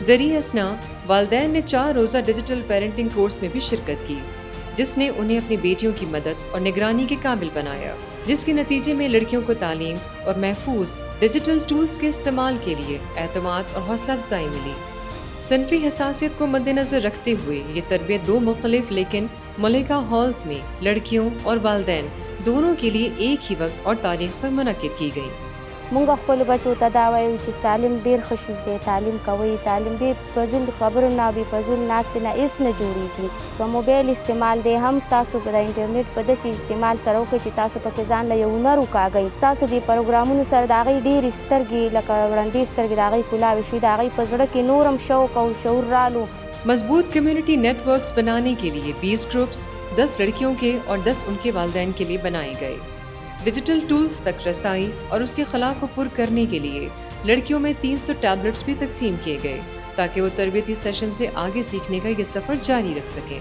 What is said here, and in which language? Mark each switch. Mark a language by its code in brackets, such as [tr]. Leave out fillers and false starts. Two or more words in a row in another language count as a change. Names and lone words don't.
[ur] دریں اثنا والدین نے 4 روزہ ڈیجیٹل پیرنٹنگ کورس میں بھی شرکت کی، جس نے انہیں اپنی بیٹیوں کی مدد اور نگرانی کے قابل بنایا، جس کے نتیجے میں لڑکیوں کو تعلیم اور محفوظ ڈیجیٹل ٹولز کے استعمال کے لیے اعتماد اور حوصلہ افزائی ملی۔ صنفی حساسیت کو مد نظر رکھتے ہوئے یہ تربیت 2 مختلف لیکن ملکہ ہالز میں لڑکیوں اور والدین دونوں کے لیے ایک ہی وقت اور تاریخ پر منعقد کی گئی۔ [ps] مونږ خپل بچو ته دا وایو چې تعلیم ډېر ښه شی دی، تعلیم کوئ، تعلیم بې فضول خبرو نه، بې فضول ناستې نه هېڅ نه جوړېږي۔ که موبایل استعمال دی هم تاسو په د انټرنیټ په داسې استعمال سره وکړئ چې تاسو پکې ځان له یو هنر وکاږئ، تاسو دې پروګرامونو سره د هغوی ډېرې سترګې لکه ړندې سترګې د هغوی کولاوې شوي، د هغوی په زړه کې نور هم شوق او شعور رالو۔ [ur] مضبوط کمیونٹی نیٹ ورکس بنانے کے لیے 20 گروپس 10 لڑکیوں کے اور 10 ان کے والدین کے لیے بنائے گئے۔ ڈیجیٹل ٹولز تک رسائی اور اس کے خلا کو پر کرنے کے لیے لڑکیوں میں 300 ٹیبلٹس بھی تقسیم کیے گئے، تاکہ وہ تربیتی سیشن سے آگے سیکھنے کا یہ سفر جاری رکھ سکیں۔